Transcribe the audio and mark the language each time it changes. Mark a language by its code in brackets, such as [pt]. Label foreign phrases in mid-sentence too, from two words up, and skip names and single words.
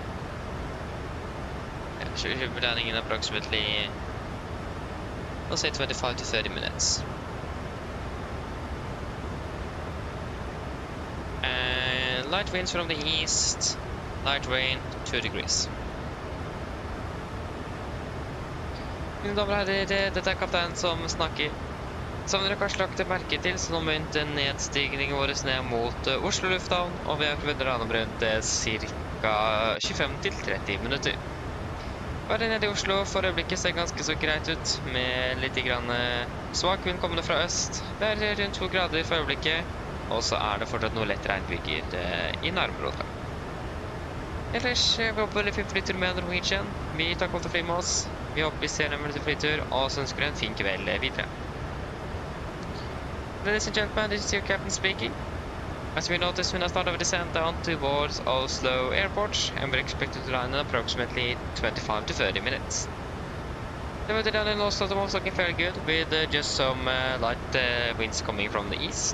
[en] Yeah, so we're landing in approximately, let's say 25 to 30 minutes. And light winds from the east, light rain, 2 degrees. [no] Mine damer og herrer, dette er kapteinen som snakker. Som dere kanskje lagt merke til, så nå begynte nedstigningen vår ned mot Oslo lufthavn, og vi har rundt ca. 25-30 minutter. Bare nede i Oslo for øyeblikket ser ganske så greit ut, med litt svak vind kommende fra øst. Det er rundt 2 grader for øyeblikket, og så er det fortsatt noe lett regnbyger i nærområdet. Ellers, vi håper veldig fin flytur med Norwegian. Vi takker for å fly med oss. Vi håper vi ser en veldig flytur, og så ønsker en fin kveld videre. [en] Ladies and gentlemen, this is your captain speaking. As we noticed, we now start our descent down towards Oslo Airport, and we're expected to land in approximately 25 to 30 minutes. The weather down in Oslo is looking fairly good, with just some light winds coming from the east.